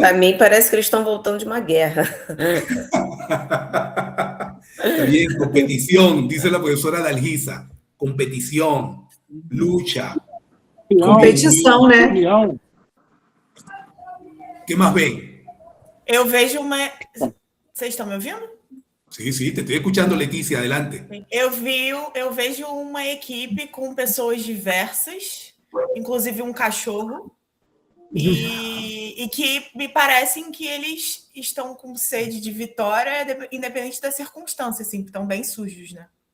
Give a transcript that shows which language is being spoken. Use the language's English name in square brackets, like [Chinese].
[Portuguese] Para mim, parece que eles estão voltando de uma guerra. [Spanish] Está bien, competición, dice la profesora Dalgisa. Competición, lucha. [Portuguese] Competição, né? União. [Spanish] ¿Qué más ven? [Portuguese] Eu vejo uma... Vocês estão me ouvindo? [Spanish] Sí, te estoy escuchando, Leticia, adelante. [Portuguese] Eu vejo uma equipe com pessoas diversas, inclusive um cachorro, e que me parecem que eles estão com sede de vitória, independente da circunstância, assim, que estão bem sujos, né?